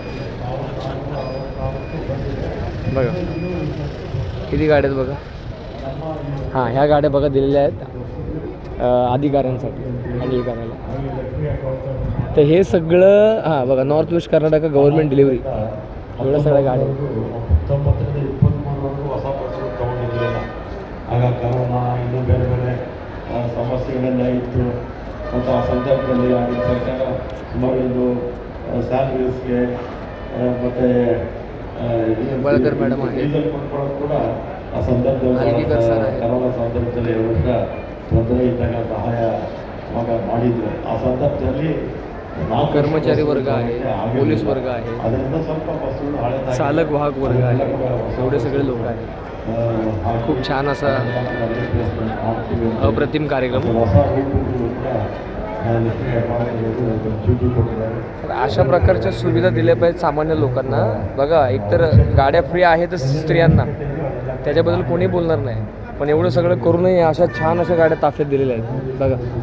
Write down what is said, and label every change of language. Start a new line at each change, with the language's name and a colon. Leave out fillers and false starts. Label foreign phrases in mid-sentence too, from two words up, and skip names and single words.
Marathi: बघा किती गाड्या आहेत बघा. हां, ह्या गाड्या बघा दिलेल्या आहेत अधिकाऱ्यांसाठी हँडल करायला. तर हे सगळं हां बघा, नॉर्थ वेस्ट कर्नाटक
English: government delivery,
Marathi: एवढ्या सगळ्या गाड्या.
Kannada: ಆಗ ಕರೋನಾ ಇನ್ನೂ ಬೇರೆ ಬೇರೆ ಸಮಸ್ಯೆಗಳೆಲ್ಲ ಇತ್ತು. ಮತ್ತು ಆ ಸಂದರ್ಭದಲ್ಲಿ ಆಗಿನ ಸರ್ಕಾರ ಸುಮಾರು ಸ್ಯಾಲರೀಸ್ಗೆ ಮತ್ತು ಬಳಗರ್ ಮೇಡಮ್ ಡೀಸೆಲ್ ಕೊಂಡ್ಕೊಳ್ಳೋದು ಕೂಡ ಆ ಸಂದರ್ಭದಲ್ಲಿ ಕರೋನಾ ಸಂದರ್ಭದಲ್ಲಿ 2 ವರ್ಷ ತೊಂದರೆ ಇದ್ದಾಗ ಸಹಾಯ ಮಾಡಿದ್ರು. ಆ ಸಂದರ್ಭದಲ್ಲಿ
Marathi: कर्मचारी वर्ग आहे, पोलीस वर्ग आहे,
Kannada: ಅದರಿಂದ ಸ್ವಲ್ಪ ಬಸ್ಸುಗಳು ಹಳೆ
Marathi: चालक वाहक वर्ग आहे, एवढे सगळे लोक आहेत. खूप छान असा अप्रतिम कार्यक्रम. अशा प्रकारच्या सुविधा दिल्या पाहिजेत सामान्य लोकांना. बघा, एकतर गाड्या फ्री आहेतच स्त्रियांना, त्याच्याबद्दल कोणी बोलणार नाही, पण एवढं सगळं करूनही अशा छान अशा गाड्या ताफ्यात दिलेल्या आहेत बघा.